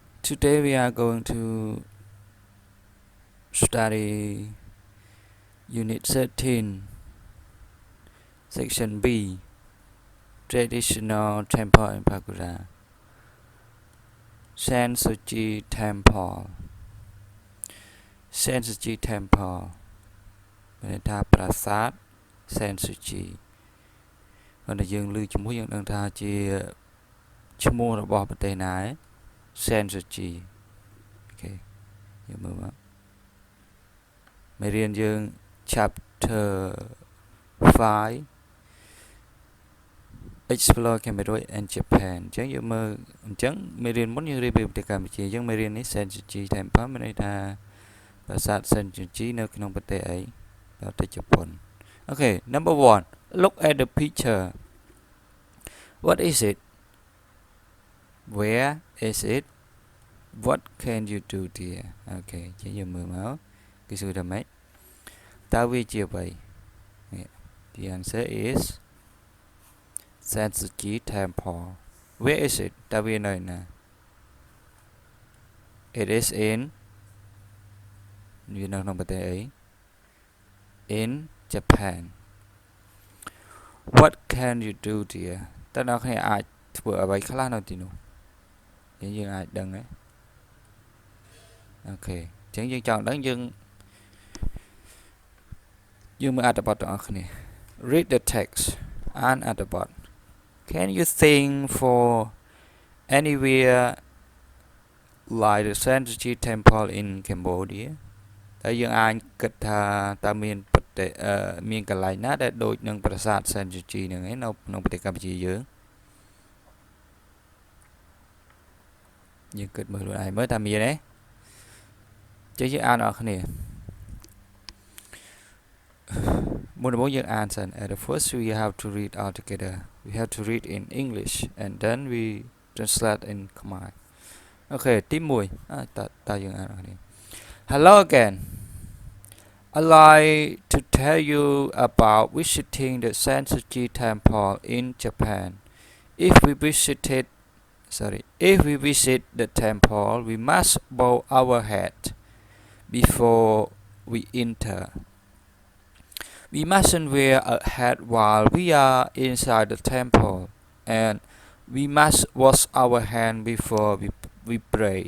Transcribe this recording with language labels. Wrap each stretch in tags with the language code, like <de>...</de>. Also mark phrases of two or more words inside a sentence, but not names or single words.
<en>Today we are going to study Unit 13, Section B, Traditional Temple in Pagoda,</en> <km>Sansuji Temple, Sansuji Temple មានន័យថាប្រាសាទ Sansuji ហើយយើងឮជាមួយយើងដឹងថាជាឈ្មោះរបស់ប្រទេសណាឯង Sansuji អូខេយើងមើលមកមេរៀនយើង chapter 5</km> <en>Explore Cambodia and Japan</en> <km>អញ្ចឹងយើងមើលអញ្ចឹងមេរៀនមុនយើងរៀនពីប្រទេសកម្ពុជាអញ្ចឹងមេរៀននេះ Sansuji Temple មានន័យថាប្រាសាទ Sansuji នៅក្នុងប្រទេសអីប្រទេសជប៉ុន</km> <en>Okay, number 1 look at the picture. What is it? Where is it? What can you do there?</en> <km>Okay, ជាយើងមើលមកគេសួរថាម៉េចតើវាជាអ្វី</km> <en>The answer is Sansuji Temple. Where is it?</en> <km>តើវានៅណា</km> <en>It is in</en> <km>វានៅក្នុងប្រទេសអី</km> <en>In Japan. What can you do there?</en> <km>តើអ្នកគ្នាអាចធ្វើអ្វីខ្លះនៅទីនោះយើងអាចដឹងទេអូខេអញ្ចឹងយើងចង់ដឹង យើងមើលអត្ថបទទាំងអស់គ្នា</km> <en>Read the text</en> <km>អានអត្ថបទ</km> <en>Can you think for anywhere like the Sansuji Temple in Cambodia</en> <km>តែយើងអាចគិតថាតើមានកន្លែងណាដែលដូចនឹងប្រាសាទ Sansuji ហ្នឹងឯងនៅក្នុងប្រទេសកម្ពុជា យើងគិតមើលខ្លួនឯងមើលតើមានទេចេះយើងអានអរគ្នាមុនដំបូង យើងអានសិន</km> <en>At the first we have to read all together we have to read in English and then we translate in Khmer</en> <km>អូខេទី1តើយើងអានអរគ្នា</km> <en>Hello again I'd like to tell you about visiting the Sansuji Temple in Japan if we visit the temple we must bow our head before we enter We mustn't wear a hat while we are inside the temple, and we must wash our hands before we pray.</en>